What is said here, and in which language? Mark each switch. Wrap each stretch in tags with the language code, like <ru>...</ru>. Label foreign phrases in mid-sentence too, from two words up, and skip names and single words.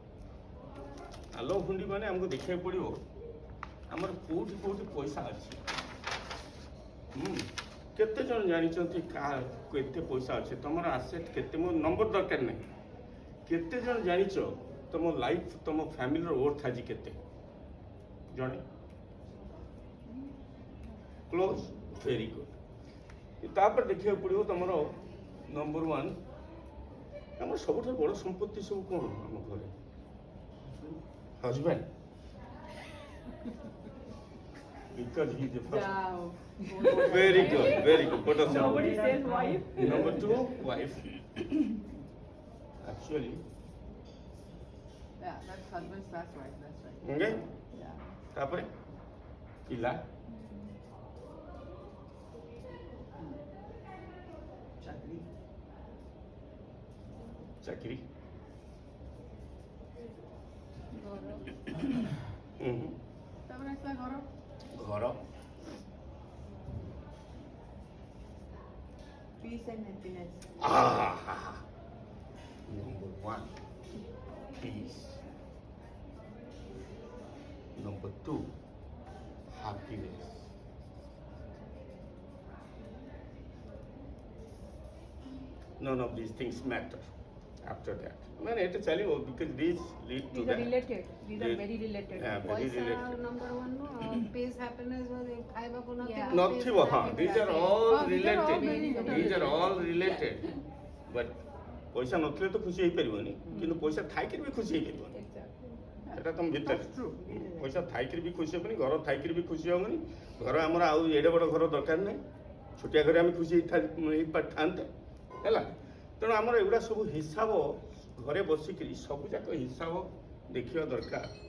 <or>ମାନେ ଆମକୁ ଦେଖିବାକୁ ପଡ଼ିବ ଆମର କୋଉଠି କୋଉଠି ପଇସା ଅଛି କେତେ ଜଣ ଜାଣିଛନ୍ତି କେତେ ପଇସା ଅଛି ତମର ଆସେଟ୍ କେତେ ମୋ ନମ୍ବର ଦରକାର ନାହିଁ କେତେ ଜଣ ଜାଣିଛ ତମ ଲାଇଫ୍ ତମ</or> <en>family worth</en> <or>ଆଜି କେତେ ଜଣେ</or> <en>close very good</en> <or>ତାପରେ ଦେଖିବାକୁ ପଡ଼ିବ ତମର</or> <en>number one</en> <or>ଆମର ସବୁଠାରୁ ବଡ଼ ସମ୍ପତ୍ତି ସବୁ କ'ଣ ଆମ ଘରେ</or> <en>husband because he is the first. Very good. What else? Nobody says wife. Number two, wife. Actually. Yeah, that's husband's last wife. That's right. Okay. Yeah.</en> <or>ତାପରେ ପିଲା ଚାକିରି. ତାପରେ ଆସିଲା ଘର ଘର</or> <en>peace and happiness. Number one, peace. Number two, happiness. None of these things matter after that. I mean, it is because these lead to These that. are related. These are They- very related. Yeah, very Paisa related. number one, peace, happiness, ଖାଇବାକୁ Yeah. Nothibo, these are all Oh, these are all related. very These are all related.</en> <or>But ପଇସା ନଥିଲେ ତ ଖୁସି ହେଇପାରିବନି କିନ୍ତୁ ପଇସା ଥାଇକିରି ବି ଖୁସି ହେଇପାରିବନି</or> <en>Exactly.</en> <or>ସେଟା ତମ ଭିତରେ</or> <en>That's true.</en> <or>ପଇସା ଥାଇକିରି ବି ଖୁସି ହେବନି ଘର ଥାଇକିରି ବି ଖୁସି ହେବନି ଘର ଆମର ଆଉ ଏଡ଼େ ବଡ଼ ଘର ଦରକାର ନାହିଁ ଛୋଟିଆ ଘରେ ଆମେ ଖୁସି ହେଇପାରିଥାନ୍ତେ ହେଲା ତେଣୁ ଆମର ଏଗୁଡ଼ା ସବୁ ହିସାବ ଘରେ ବସିକିରି ସବୁଯାକ ହିସାବ ଦେଖିବା ଦରକାର</or>